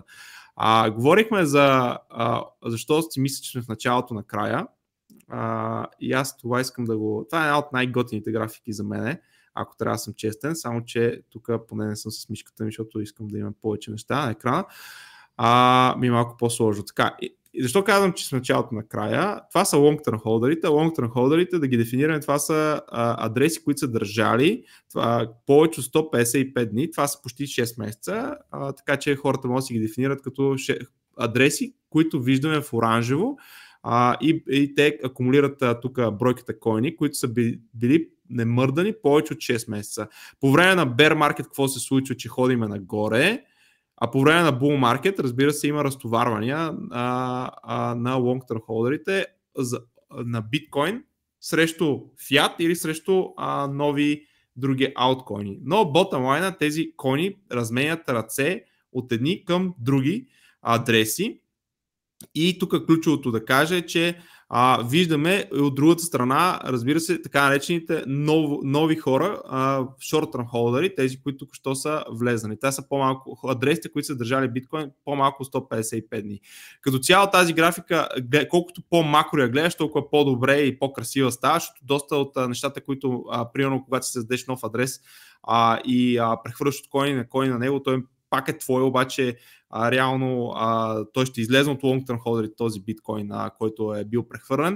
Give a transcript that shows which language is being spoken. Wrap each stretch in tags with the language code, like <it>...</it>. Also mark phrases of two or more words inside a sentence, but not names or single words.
<bg>Говорихме за защо си мисля, че сме в началото на края. И аз това искам да го... Това е една от най-готините графики за мене, ако трябва да съм честен, само че тук поне не съм с мишката ми, защото искам да имам повече неща на екрана. Ми е малко по-сложно. Така, и защо казвам, че сме началото на края? Това са long-term холдерите. Long-term холдерите, да ги дефинираме, това са адреси, които са държали повече от 155 дни. Това са почти 6 месеца, така че хората могат да си ги дефинират като адреси, които виждаме в оранжево, и те акумулират тук бройката койни, които са били немърдани повече от 6 месеца. По време на</bg> <en>bear market</en> <bg>какво се случва, че ходиме нагоре, а по време на</bg> <en>bull market,</en> <bg>разбира се, има разтоварвания на long-term холдерите на биткоин срещу fiat или срещу нови други ауткоини.</bg> <en>Но bottom line,</en> <bg>тези койни разменят ръце от едни към други адреси. И тук ключовото да кажа е, че виждаме от другата страна, разбира се, така наречените нови хора, short-term холдери, тези, които тук що са влезнали. Те са по-малко, адресите, които са държали биткоин, по-малко 155 дни. Като цяло тази графика, колкото по-макро я гледаш, толкова по-добре и по-красива става, защото доста от нещата, които, примерно, когато си създадеш нов адрес и прехвърляш от коин на него, той пак е твой, обаче реално той ще излезе от long-term холдерите, този биткоин, който е бил прехвърлен.</bg>